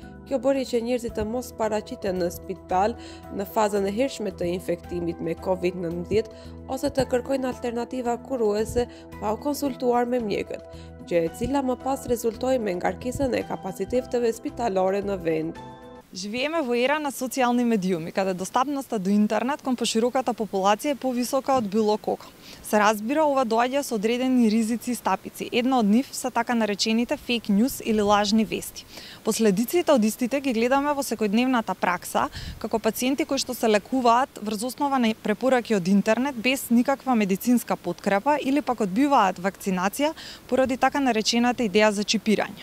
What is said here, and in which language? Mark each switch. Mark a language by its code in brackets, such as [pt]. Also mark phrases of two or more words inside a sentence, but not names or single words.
[sq] Kjo bëri që njerëzit të mos paraqiten në spital në fazën e hershme të infektimit me COVID-19 ose të kërkojnë alternativa kuruese pa u konsultuar me mjekët, gjë e cila më pas rezultoi me ngarkesën e kapaciteteve spitalore në vend. [mk] Живееме во ера на социјални медиуми, каде достапноста до интернет кон пошироката популација е повисока од било кога. Се разбира, ова доаѓа со одредени ризици и стапици. Една од нив се така наречените [en] fake news [mk] или лажни вести. Последиците од истите ги гледаме во секојдневната пракса, како пациенти кои што се лекуваат врз основа на препораки од интернет без никаква медицинска подкрепа или пак одбиваат вакцинација поради така наречената идеја за чипирање.